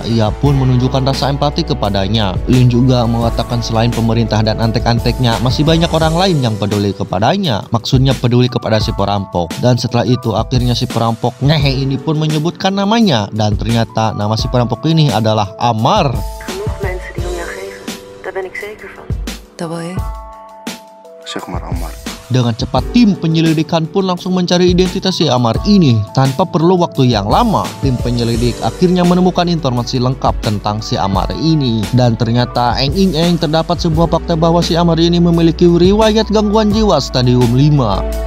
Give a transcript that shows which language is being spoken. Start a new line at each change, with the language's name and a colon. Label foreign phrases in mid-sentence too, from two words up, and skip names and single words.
Indonesian: Ia pun menunjukkan rasa empati kepadanya. Lin juga mengatakan selain pemerintah dan antek-anteknya, masih banyak orang lain yang peduli kepadanya. Maksudnya peduli kepada si perampok. Dan setelah itu akhirnya si perampok ngehe ini pun menyebutkan namanya. Dan ternyata nama si perampok ini adalah Amar.
Dutch: Genoeg mensen die om jou geven. Daar ben ik zeker van. Dat wil je? Zeg maar Ammar.
Indonesian: Dengan cepat tim penyelidikan pun langsung mencari identitas si Amar ini. Tanpa perlu waktu yang lama, tim penyelidik akhirnya menemukan informasi lengkap tentang si Amar ini. Dan ternyata eng-ing-eng terdapat sebuah fakta bahwa si Amar ini memiliki riwayat gangguan jiwa stadium 5.